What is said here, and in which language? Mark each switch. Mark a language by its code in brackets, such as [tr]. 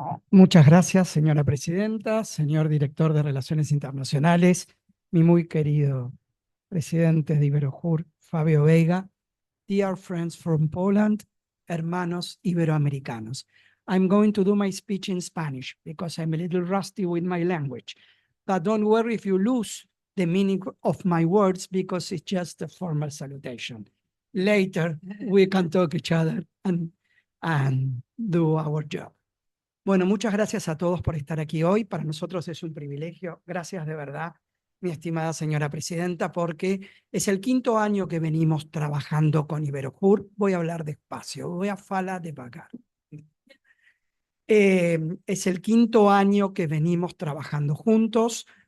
[es] Muchas gracias, señora presidenta, señor director de Relaciones Internacionales, mi muy querido presidente de Iberojur, Fabio Veiga, [en] dear friends from Poland, [es] hermanos iberoamericanos. [en] I'm going to do my speech in Spanish because I'm a little rusty with my language. But don't worry if you lose the meaning of my words because it's just a formal salutation. Later, we can talk each other and do our job. [es] Bueno, muchas gracias a todos por estar aquí hoy. Para nosotros es un privilegio. Gracias de verdad, mi estimada señora presidenta, porque es el 5º año que venimos trabajando con Iberojur. Voy a hablar despacio, [pt] voy a falar devagar. [es] Es el 5º año que venimos trabajando juntos.